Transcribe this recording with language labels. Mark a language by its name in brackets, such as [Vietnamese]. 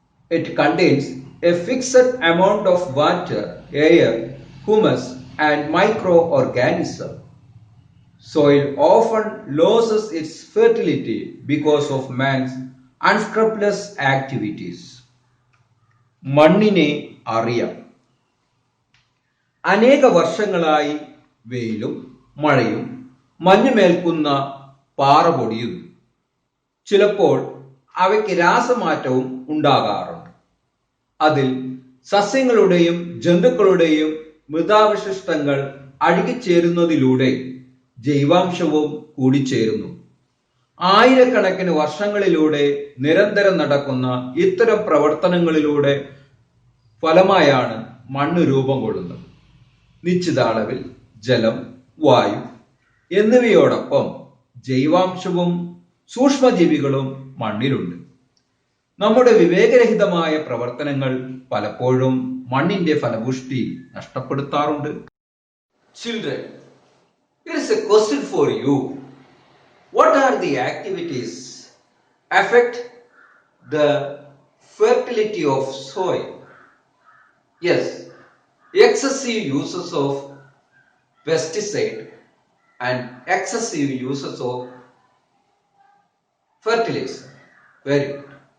[English] It contains a fixed amount of water, air, humus and microorganisms. Soil often loses its fertility because of man's unscrupulous activities. [Malayalam] മണ്ണിനെ അറിയാം. അനേക വർഷങ്ങളായി വെയിലും മഴയും മഞ്ഞുമേൽക്കുന്ന പാറ പൊടിയുന്നു. ചിലപ്പോൾ അവയ്ക്ക് രാസമാറ്റവും ഉണ്ടാകാറുണ്ട്. അതിൽ സസ്യങ്ങളുടെയും ജന്തുക്കളുടെയും മൃതാവശിഷ്ടങ്ങൾ അഴുകിച്ചേരുന്നതിലൂടെ ജൈവാംശവും കൂടിച്ചേരുന്നു. ആയിരക്കണക്കിന് വർഷങ്ങളിലൂടെ നിരന്തരം നടക്കുന്ന ഇത്തരം പ്രവർത്തനങ്ങളിലൂടെ ഫലമായാണ് മണ്ണ് രൂപം കൊള്ളുന്നത്. നിശ്ചിത അളവിൽ ജലം, വായു എന്നിവയോടൊപ്പം ജൈവാംശവും സൂക്ഷ്മജീവികളും മണ്ണിലുണ്ട്. നമ്മുടെ വിവേകരഹിതമായ പ്രവർത്തനങ്ങൾ പലപ്പോഴും മണ്ണിന്റെ ഫലപുഷ്ടി നഷ്ടപ്പെടുത്താറുണ്ട്. [English] Children, here is a question for you. What are the activities affect the fertility of soil? Yes, excessive uses of pesticide and excessive uses of fertilizer. Very good.